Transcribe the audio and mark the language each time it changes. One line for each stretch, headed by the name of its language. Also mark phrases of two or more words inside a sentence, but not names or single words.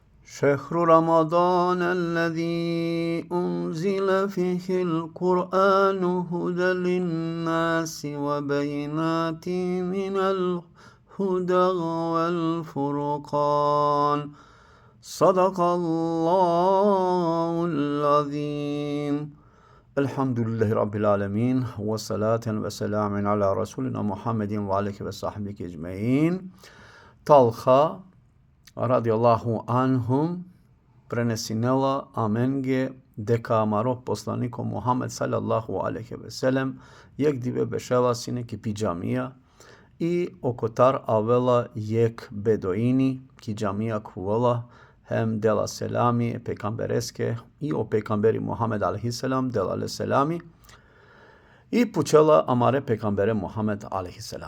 Arabic: شهر رمضان الذي أنزل فيه القرآن هدى للناس وبينات من الهدى والفرقان صدق الله العظيم. الحمد لله رب العالمين وصلاةً وسلاماً على رسولنا محمدٍ وعليه وصحبه أجمعين.
Romany: Talha
Arabic: رضي الله عنهم
Romany: prenesinela amenge dekamaro poslaniko Muhammed
Arabic: صلى الله عليه وسلم
Romany: jek dive bešela sineki pijamija i okotar avela jek bedoini ki džamija kuvola hem dela selami pekambereske i o pekamberi Muhammed aleyhisselam dela le selami i pučela amare pekambere Muhammed aleyhisselam.